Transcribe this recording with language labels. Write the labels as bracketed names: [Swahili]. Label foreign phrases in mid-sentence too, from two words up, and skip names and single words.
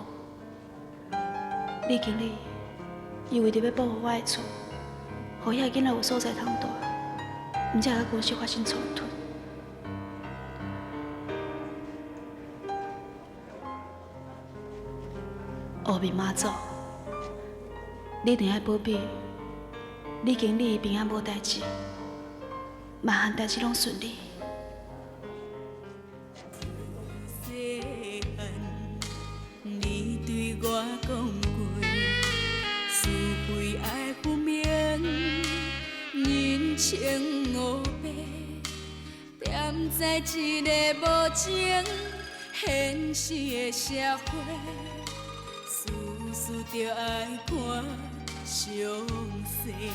[Min Nan Chinese] 你经理，伊为着要保护我的厝，互遐囡仔有所在通住，毋才甲公司发生冲突。后面妈祖，你一定要保庇，你经理平安无代志。万项代志拢顺利。你对我讲过，是非爱分明，人情黑白，踮在一个无情现实的社会，事事着爱看详细。